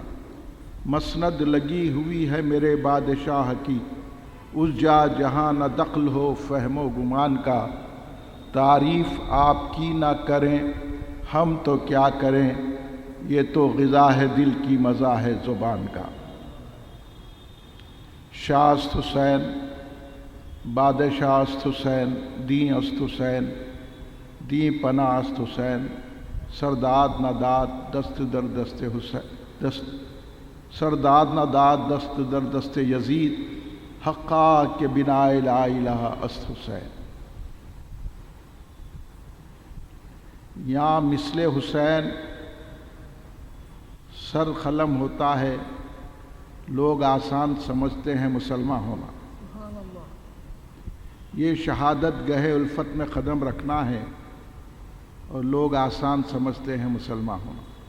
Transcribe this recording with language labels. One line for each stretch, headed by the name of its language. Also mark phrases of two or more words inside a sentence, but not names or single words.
Urdu: مسند لگی ہوئی ہے میرے بادشاہ کی، اس جا جہاں نہ دخل ہو فہم و گمان کا۔ تعریف آپ کی نہ کریں ہم تو کیا کریں، یہ تو غذا ہے دل کی مزہ ہے زبان کا۔
Persian: شاہ است حسین بادشاہ است حسین، دین است حسین دین پناہ است حسین، سرداد نہ داد دست در دست حسین، سرداد نہ داد دست در دست یزید، حقا کے بنا
Arabic: لا الہ
Persian: است حسین۔
Urdu: یہاں مثل حسین سر قلم ہوتا ہے، لوگ آسان سمجھتے ہیں مسلمان ہونا۔ یہ شہادت گہے الفت میں قدم رکھنا ہے اور لوگ آسان سمجھتے ہیں مسلمان ہونا۔